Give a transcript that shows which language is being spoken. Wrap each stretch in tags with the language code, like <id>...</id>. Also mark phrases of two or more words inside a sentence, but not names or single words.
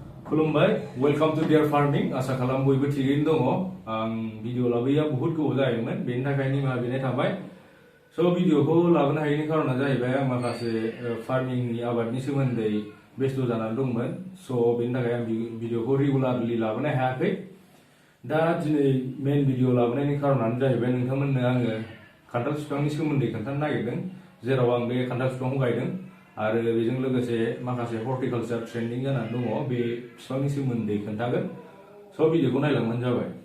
<brx>खुलुमबाय</brx> <en>welcome to</en> <brx>देयर फार्मिंग आसा खालाम बयबो थिगैनो दङ आं भिडिअ लाबोया बहुत गोबाव जायोमोन बेनि थाखाय निमाहा बिनाय थाबाय स' भिडिअखौ लाबोनो हायैनि खारना जाहैबाय आं माखासे फार्मिंनि आबादनि सोमोन्दै बेस्थ' जानानै दंमोन स' बेनि थाखाय आं भिडिअखौ रेगुलारलि लाबोनो हायाखै दा दिनै</brx> <en>main video</en> <brx>लाबोनायनि खारनानो जाहैबाय नोंथांमोननो आङो खान्थाल बिफांनि सोमोन्दै खोन्थानो नागिरदों जेराव आं बे खान्थाल बिफांखौ गायदों आरो बेजों लोगोसे माखासे</brx> <en>horticulture training</en> <brx>जानानै दङ बे बिफांनि सोमोन्दै खोन्थागोन स' भिडिअखौ नायलांबानो जाबाय</brx>